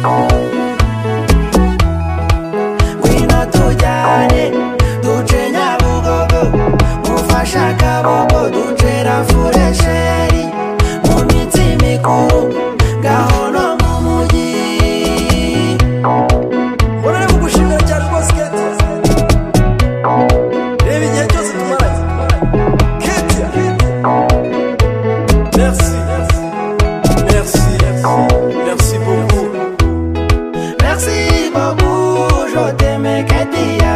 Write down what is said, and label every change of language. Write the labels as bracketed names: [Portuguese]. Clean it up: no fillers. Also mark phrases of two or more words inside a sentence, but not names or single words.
[Kinyarwanda] ngwino tujyane duce Nyabugogo mufashe akaboko duce Rafuresheri mu minsi mikuru yaho no mu mujyi Urare kugushimira cyane rwose Ketia. Reba igihe cyose tumaranye. Ketia. [French] Merci. Merci. Merci beaucoup. Merci beaucoup, je t'aime Ketia.